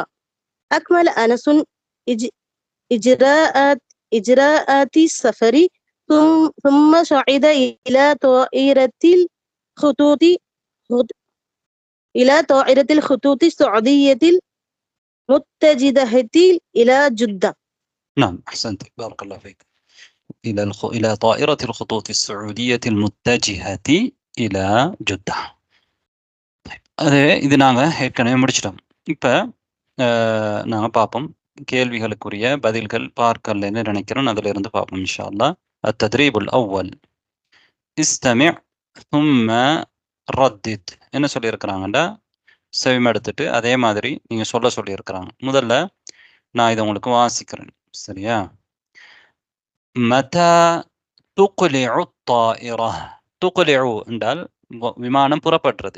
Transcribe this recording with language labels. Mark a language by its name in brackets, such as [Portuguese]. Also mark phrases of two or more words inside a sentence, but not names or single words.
[Arabic] أكمل أنس إجراءات السفر ثم صعد إلى طائرة الخطوط السعودية المتجهة إلى جدة. نعم أحسنت بارك الله فيك. إلى طائرة الخطوط السعودية المتجهة إلى جدة. [Tamil] அது இது நாங்கள் ஏற்கனவே முடிச்சிட்டோம். இப்போ நாங்கள் பார்ப்போம். கேள்விகளுக்குரிய பதில்கள் பார்க்கலன்னு நினைக்கிறோம். அதில் இருந்து பார்ப்போம் [Arabic] إن شاء الله. التدريب الأول استمع ثم ردد. [Tamil] என்ன சொல்லியிருக்கிறாங்கண்டா, செவிமடுத்துட்டு அதே மாதிரி நீங்கள் சொல்லியிருக்கிறாங்க. முதல்ல நான் இதை உங்களுக்கு வாசிக்கிறேன். சரியா? [Arabic] متى تقلع الطائرة. [Tamil] துக்லிஉ என்றால் விமானம் புறப்படுறது.